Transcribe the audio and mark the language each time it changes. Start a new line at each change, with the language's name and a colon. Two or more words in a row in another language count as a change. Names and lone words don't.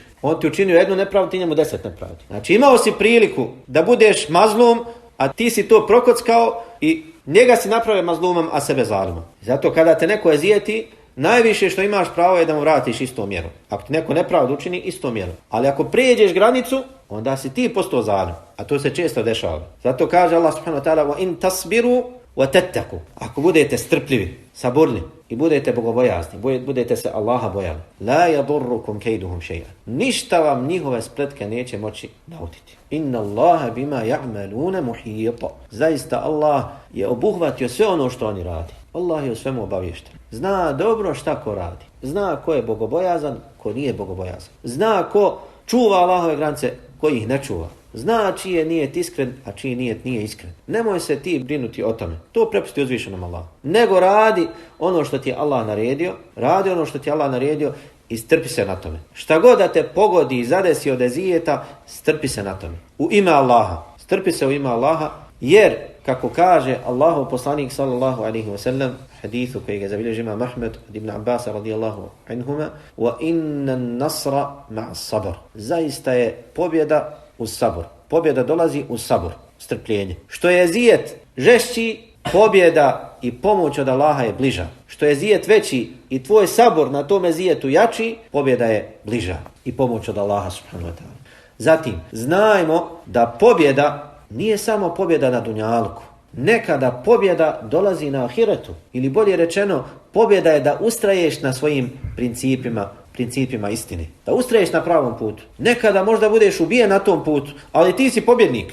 Bosnian: On ti učinio jednu nepravdu, ti njemu 10 nepravdi. Znači imao si priliku da budeš mazlum, a ti si to prokockao i njega si napravio mazlumom, a sebe zalimom. Zato kada te neko ezijeti, najviše što imaš pravo je da mu vratiš istom mjerom. Ako ti neko nepravdu učini, istom mjerom. Ali ako prijeđeš granicu, onda si ti postao zalim. A to se često dešava. Zato kaže Allah
Arabic: سبحانه وتعالى وَإِن تَصْبِرُوا وَتَتَّقُوا.
Bosnian: Ako budete strpljivi, saburni i budete bogobojazni, budete se Allaha bojali,
Arabic: لَا يَضُرُّكُمْ كَيْدُهُمْ شَيْئًا.
Bosnian: Ništa vam njihove spletke neće moći nauditi.
Arabic: إن الله بما يعملون محيطا.
Bosnian: Zaista Allah je obuhvatio sve ono što oni radi. Allah je o svemu obaviješten. Zna dobro šta ko radi. Zna ko je bogobojazan, ko nije bogobojazan. Zna ko čuva Allahove granice, ko ih ne čuva. Zna čiji je nijet iskren, a čiji nijet nije iskren. Nemoj se ti brinuti o tome. To prepusti uzvišenom Allahu. Nego radi ono što ti je Allah naredio. Radi ono što ti je Allah naredio i strpi se na tome. Šta god da te pogodi i zadesi od ezijeta, strpi se na tome. U ime Allaha. Strpi se u ime Allaha, jer kako kaže Allahov poslanik
Arabic: صلى الله عليه وسلم,
Bosnian: hadithu koji ga zabilježi Imam Ahmed od Ibn Abbas
Arabic: رضي الله عنهما, وإن النصر مع الصبر.
Bosnian: Zaista je pobjeda uz sabor. Pobjeda dolazi uz sabor, strpljenje. Što je ezijet žešći, pobjeda i pomoć od Allaha je bliža. Što je ezijet veći i tvoj sabor na tom ezijetu jači, pobjeda je bliža i pomoć od Allaha
Arabic: سبحانه وتعالى.
Bosnian: Zatim, znajmo da pobjeda nije samo pobjeda na dunjaluku. Nekada pobjeda dolazi na ahiretu. Ili bolje rečeno, pobjeda je da ustraješ na svojim principima istine. Da ustraješ na pravom putu. Nekada možda budeš ubijen na tom putu, ali ti si pobjednik.